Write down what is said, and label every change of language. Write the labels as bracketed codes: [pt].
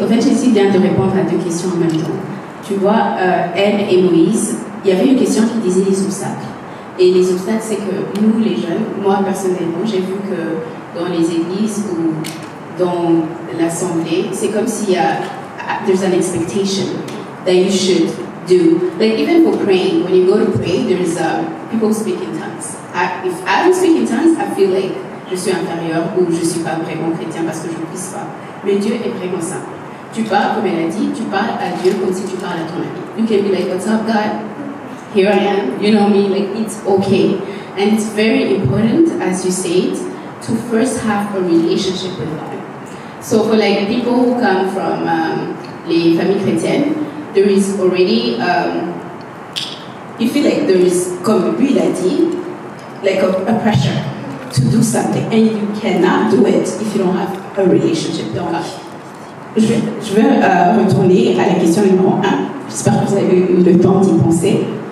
[fr] En fait, Jessie vient de répondre à 2 questions en même temps. Tu vois, elle et Moïse, il y avait une question qui disait les obstacles. Et les obstacles, c'est que nous, les jeunes, moi personnellement, j'ai vu que dans les églises ou dans l'assemblée, c'est comme s'il y a [en] there's an expectation that you should do. Like even for praying, when you go to pray, there is people speak in tongues. If I don't speak in tongues, I feel like [fr] je suis inférieur ou je suis pas vraiment chrétien parce que je ne puisse pas. Mais Dieu est vraiment simple. Tu parles, comme elle a dit, tu parles à Dieu comme si tu parles à ton ami. [en] You can be like, what's up, God? here I am, you know me, like it's okay. And it's very important, as you said, to first have a relationship with God. So for like people who come from [fr] les familles chrétiennes, [en] there is already, you feel like there is, [fr] comme lui l'a dit, [en] like a pressure to do something, and you cannot do it if you don't have a relationship. [fr] Donc, je vais retourner à la question numéro 1. J'espère que vous avez eu le temps d'y penser.